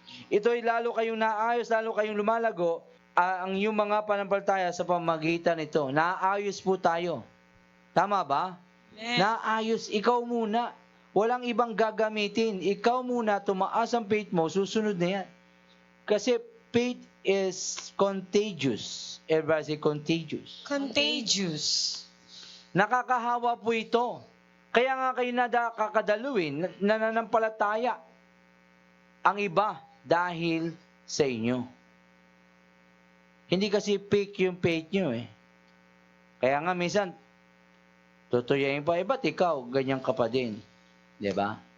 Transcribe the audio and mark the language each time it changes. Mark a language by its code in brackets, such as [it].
[tl] Ito'y lalo kayong naayos, lalo kayong lumalago, ang inyong mga panampalataya sa pamagitan nito. Naayos po tayo. Tama ba? Amen. Naayos, ikaw muna. Walang ibang gagamitin. Ikaw muna, tumaas ang faith mo, susunod na yan. [en] Kasi faith is contagious. Everybody say contagious. Contagious. [tl] Nakakahawa po ito. Kaya nga kayo kakadaluin, nananampalataya ang iba dahil sa inyo. Hindi kasi fake yung faith nyo eh. Kaya nga minsan, tutuyain pa, ba't ikaw ganyan ka pa din? Diba?